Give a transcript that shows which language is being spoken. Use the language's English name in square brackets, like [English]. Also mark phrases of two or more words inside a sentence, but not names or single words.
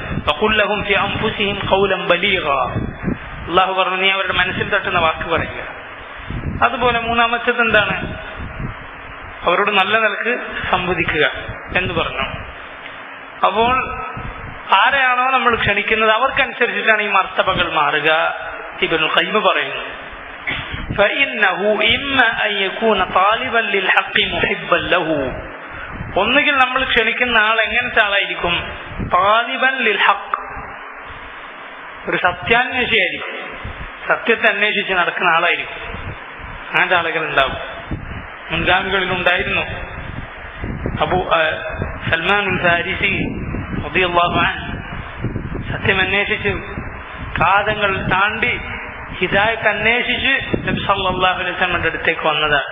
[Arabic] وقل لهم في أنفسهم قولا بليغا, [Malayalam] അല്ലാഹു പറഞ്ഞു നീ അവരുടെ മനസ്സിൽ തട്ടുന്ന വാക്ക് പറയുക. അതുപോലെ മൂന്നാമത്തേത് എന്താണ്? അവരോട് നല്ല നിലക്ക് സംവദിക്കുക എന്ന് പറഞ്ഞു. അപ്പോൾ ആരെയാണോ നമ്മൾ ക്ഷണിക്കുന്നത് അവർക്കനുസരിച്ചിട്ടാണ് ഈ മർത്തബകൾ മാറുക. ഇബ്നുൽ ഖയ്യിം പറയുന്നു: [Arabic] فإنه إما أن يكون طالبا للحق محبا له, [Malayalam] ഒന്നുകിൽ നമ്മൾ ക്ഷണിക്കുന്ന ആൾ എങ്ങനത്തെ ആളായിരിക്കും? [Arabic] طالبا للحق, [Malayalam] ഒരു സത്യാന്വേഷിയായിരിക്കും, സത്യത്തെ അന്വേഷിച്ച് നടക്കുന്ന ആളായിരിക്കും. അങ്ങനത്തെ ആളുകൾ ഉണ്ടാവും. മുൻഗാമികളിൽ ഉണ്ടായിരുന്നു. സൽമാനുൽ ഫാരിസി [Arabic] رضي الله عنه [Malayalam] സത്യം അന്വേഷിച്ച് കാതങ്ങൾ താണ്ടി ഹിദായത്ത് അന്വേഷിച്ച് നബി [Arabic] صلى الله عليه وسلم [Malayalam] അടുത്തേക്ക് വന്നതാണ്.